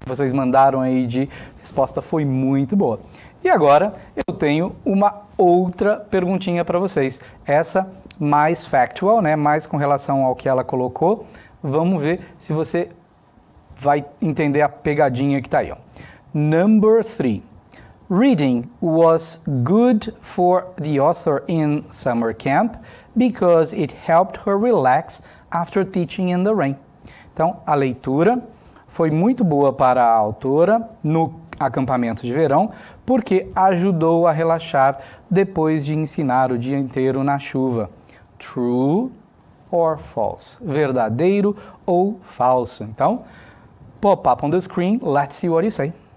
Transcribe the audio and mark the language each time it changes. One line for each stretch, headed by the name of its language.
Portuguese: Vocês mandaram aí de resposta, foi muito boa. E agora eu tenho uma outra perguntinha para vocês. Essa mais factual, né? Mais com relação ao que ela colocou. Vamos ver se você vai entender a pegadinha que está aí. Ó.
English: Number 3. Reading was good for the author in summer camp because it helped her relax after teaching in the rain.
Portuguese: Então, a leitura foi muito boa para a autora no acampamento de verão, porque ajudou a relaxar depois de ensinar o dia inteiro na chuva.
English: True or false?
Portuguese: Verdadeiro ou falso?
English: Então, pop up on the screen, let's see what you say.